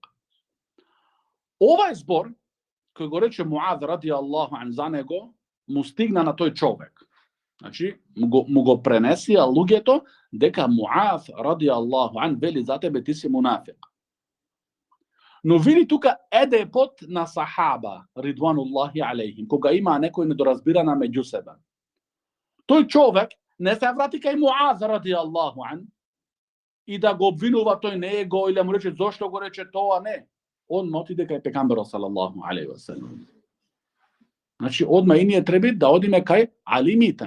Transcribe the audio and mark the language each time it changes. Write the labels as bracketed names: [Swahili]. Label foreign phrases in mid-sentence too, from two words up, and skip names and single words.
[Macedonian] Овај збор кој го рече Муаз [Arabic] رضي الله عن [Macedonian] за него, му стигна на тој човек. Значи, му го пренесија луѓето дека Муаз [Arabic] رضي الله عن [Macedonian] вели за тебе ти си мунафик. Но види тука едепот на сахаба [Arabic] رضوان الله عليهم, [Macedonian] кога има некој недоразбирана меѓу себе. Тој човек не се врати кај Муаз [Arabic] رضي الله عن [Macedonian] и да го обвинува тој него или му рече зошто го рече тоа, не. Он отиде кај пекамберот [Arabic] صلى الله عليه وسلم. [Macedonian] Значи, одма и ние треба да одиме кај алимите.